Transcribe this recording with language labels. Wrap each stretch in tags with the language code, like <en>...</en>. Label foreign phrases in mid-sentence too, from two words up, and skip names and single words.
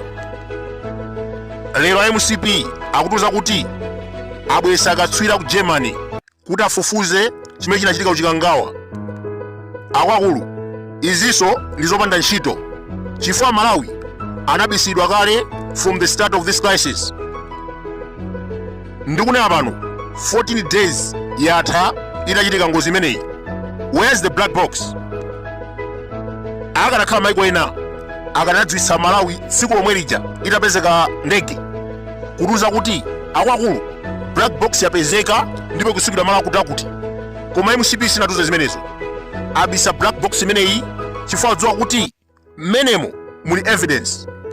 <ny>Lero MCP akutuza kuti abwesa akatswira ku Germany kuti afufuze chimene chinachitika kuchikangawa. Akuluakulu izinso ndi zopanda ntchito chifukwa Malawi anabisidwa kale</ny> <en>from the start of this crisis.</en> <ny>Ndikunena pano 14 days yatha itachitika ngozi imeneyi.</ny> <en>Where's the black box?</en> <ny>Akanakhala maiko ena akanadzwisa Malawi tsiku lomwe lija itapezeka ndege kutuza kuti akuluakulu</ny> <en>black box</en> <ny>yapezeka ndipo kusikidwa malo akutakuti. Koma MCP sinatuze zimenezo. Abisa</ny> <en>black box</en> <ny>imeneyi chifukwa dziwa kuti mmenemo muli evidence.</ny>